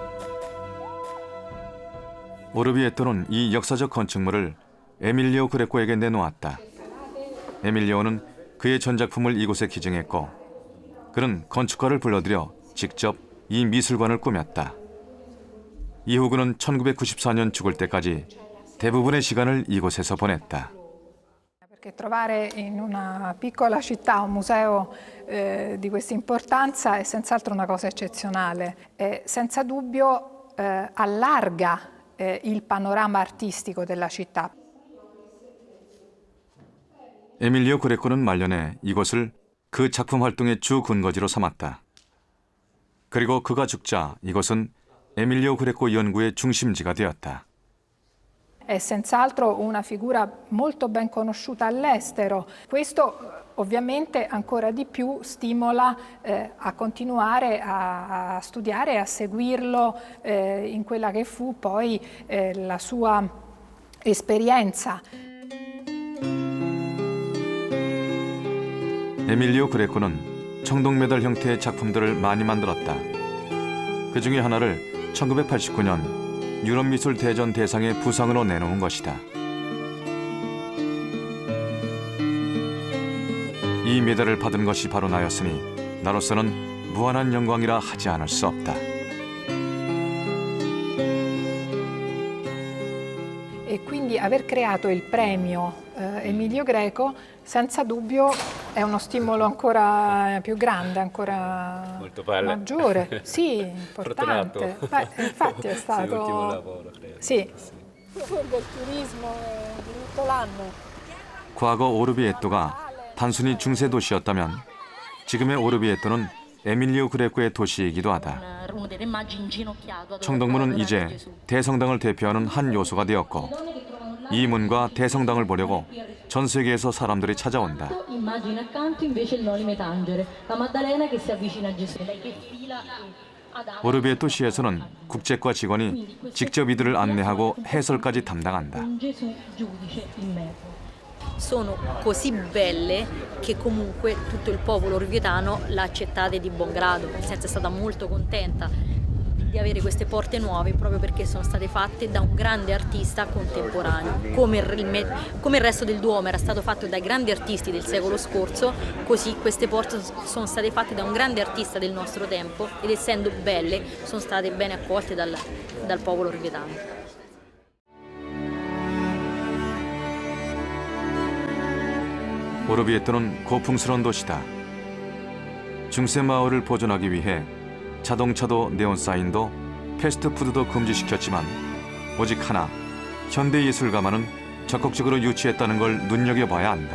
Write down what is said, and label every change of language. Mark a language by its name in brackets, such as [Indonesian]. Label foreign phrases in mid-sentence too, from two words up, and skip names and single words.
[Korean] 오르비에토는 이 역사적 건축물을 에밀리오 그레코에게 내놓았다. 에밀리오는 그의 전작품을 이곳에 기증했고 그는 건축가를 불러들여 직접 이 미술관을 꾸몄다. 이후 그는 1994년 죽을 때까지 대부분의 시간을 이곳에서 보냈다. [Italian] Perché trovare in una piccola città un museo di questa importanza è senz'altro una cosa eccezionale e senza dubbio allarga il panorama artistico della città. [Korean] 에밀리오 그레코는 말년에 이곳을 그 작품 활동의 주 근거지로 삼았다. 그리고 그가 죽자 이곳은 에밀리오 그레코 연구의 중심지가 되었다. [Italian] È senz'altro una figura molto ben conosciuta all'estero. Questo ovviamente ancora di più stimola a continuare a studiare e a seguirlo in quella che fu poi la sua esperienza. [Korean] 에밀리오 그레코는 청동메달 형태의 작품들을 많이 만들었다. 그 중에 하나를 1989년 유럽미술 대전 대상의 부상으로 내놓은 것이다. 이 메달을 받은 것이 바로 나였으니 나로서는 무한한 영광이라 하지 않을 수 없다. [Italian] E quindi aver creato il premio Emilio Greco senza dubbio è uno stimolo ancora più grande, ancora maggiore. Sì, importante. Beh, infatti è stato l'ultimo lavoro, credo. Sì. Del turismo di tutto l'anno. [Korean] 과거 오르비에토가 단순히 중세 도시였다면 지금의 오르비에토는 에밀리오 그레코의 도시이기도 하다. 청동문은 이제 대성당을 대표하는 한 요소가 되었고 이 문과 대성당을 보려고 전 세계에서 사람들이 찾아온다. 오르비에토 시에서는 국제과 직원이 직접 이들을 안내하고 해설까지 담당한다. [Italian] Sono così belle che comunque tutto il popolo orvietano l'ha accettate di buon grado, nel senso è stata molto contenta di avere queste porte nuove proprio perché sono state fatte da un grande artista contemporaneo. Come il resto del Duomo era stato fatto dai grandi artisti del secolo scorso, così queste porte sono state fatte da un grande artista del nostro tempo ed essendo belle sono state bene accolte dal popolo orvietano. [Korean] 오르비에토는 고풍스러운 도시다. 중세 마을을 보존하기 위해 자동차도 네온사인도 패스트푸드도 금지시켰지만 오직 하나, 현대예술가만은 적극적으로 유치했다는 걸 눈여겨봐야 한다.